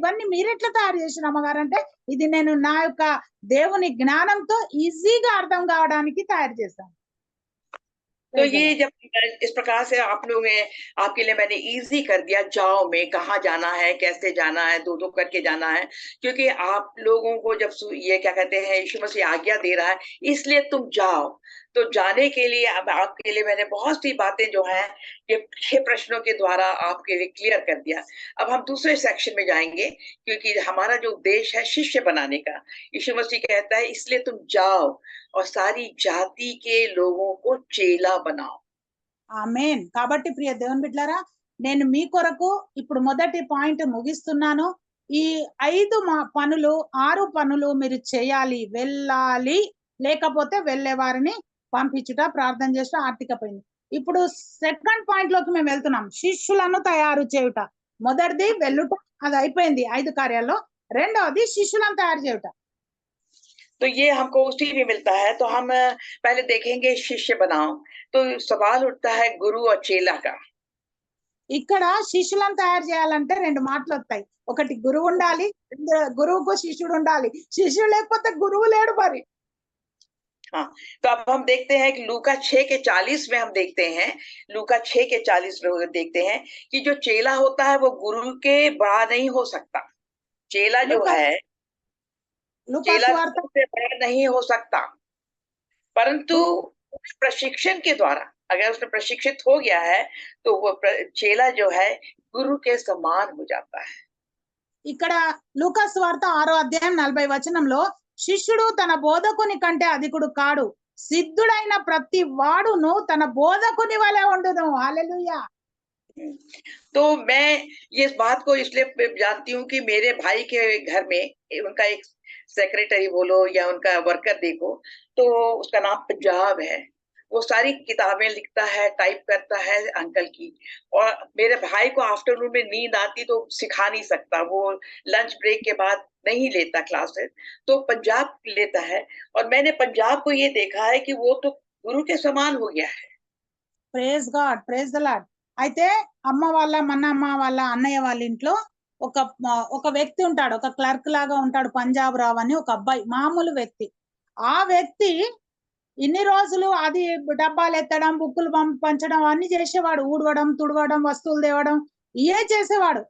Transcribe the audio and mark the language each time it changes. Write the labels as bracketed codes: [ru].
[te] ఇవన్నీ మీరెట్లా తయారు చేసిన అమ్మగారు అంటే ఇది నేను నా యొక్క దేవుని జ్ఞానంతో ఈజీగా అర్థం కావడానికి తయారు చేశాను. [hi] तो ये जब इस प्रकार से आप लोग हैं, आपके लिए मैंने इजी कर दिया, जाओ में कहाँ जाना है, कैसे जाना है, 2-2 करके जाना है, क्योंकि आप लोगों को जब ये क्या कहते हैं यीशु मसीह आज्ञा दे रहा है, इसलिए तुम जाओ। तो जाने के लिए अब आपके लिए मैंने बहुत सी बातें जो है ये 6 प्रश्नों के द्वारा आपके लिए क्लियर कर दिया। अब हम दूसरे सेक्शन में जाएंगे, क्योंकि हमारा जो उद्देश्य है शिष्य बनाने का, यीशु मसीह कहता है इसलिए तुम जाओ और सारी जाति के लोगों को चेला बनाओ। [te] ఆమేన్. కాబట్టి ప్రియ దేవుని బిడ్డలారా, నేను మీ కొరకు ఇప్పుడు మొదటి పాయింట్ ముగిస్తున్నాను. ఈ 5 పనులు 6 పనులు మీరు చేయాలి, వెళ్ళాలి, లేకపోతే వెళ్ళే వారిని పంపించుట, ప్రార్థన చేసి ఆర్థిక పని. ఇప్పుడు సెకండ్ పాయింట్ లోకి మేము వెళ్తున్నాం, శిష్యులను తయారు చేయుట. మొదటిది వెళ్ళుట, అది అయిపోయింది 5 కార్యాల్లో. రెండవది శిష్యులను తయారు చేయుట. [hi] तो ये हमको उसी में मिलता है, तो हम पहले देखेंगे शिष्य बनाओ। तो सवाल उठता है गुरु और चेला का। [te] ఇక్కడ శిష్యులను తయారు చేయాలంటే 2 మాటలు వస్తాయి. ఒకటి గురువు ఉండాలి, గురువుకు శిష్యుడు ఉండాలి. శిష్యుడు లేకపోతే గురువు లేడు మరి. [hi] हाँ, तो अब हम देखते हैं कि लूका 6:40 में हम देखते हैं, लूका 6:40 में देखते हैं कि जो चेला होता है वो गुरु के बड़ा नहीं हो सकता। चेला जो है, [te] లూకా [hi] चेला [te] సువార్త [hi] से बड़ा नहीं हो सकता, परंतु प्रशिक्षण के द्वारा अगर उसने प्रशिक्षित हो गया है तो वो चेला जो है गुरु के समान हो जाता है। [te] ఇక్కడ లూకా సువార్త 6వ అధ్యాయం 40వ వచనంలో శిష్యుడు తన బోధకుని కంటే అధికుడు కాడు, సిద్ధుడైన ప్రతి వాడును తన బోధకుని వలె ఉండును. హల్లెలూయా. [hi] तो मैं ये इस बात को इसलिए जानती हूँ कि मेरे भाई के घर में उनका एक सेक्रेटरी बोलो या उनका वर्कर देखो, तो उसका नाम पंजाब है। वो सारी किताबें लिखता है, टाइप करता है अंकल की। और मेरे भाई को आफ्टरनून में नींद आती तो सिखा नहीं सकता, वो लंच ब्रेक के बाद नहीं लेता क्लासेस, तो पंजाब लेता है। और मैंने पंजाब को ये देखा है कि वो तो गुरु के समान हो गया है। [en] Praise God, praise the Lord. [te] అయితే మన అమ్మ వాళ్ళ అన్నయ్య వాళ్ళ ఇంట్లో ఒక వ్యక్తి ఉంటాడు, ఒక క్లర్క్ లాగా ఉంటాడు, పంజాబ్ రావు అని ఒక అబ్బాయి, మామూలు వ్యక్తి. ఆ వ్యక్తి ఇన్ని రోజులు అది డబ్బాలు ఎత్తడం, బుక్కులు పంచడం అన్ని చేసేవాడు, ఊడవడం, తుడవడం, వస్తువులు తేవడం ఇవే చేసేవాడు.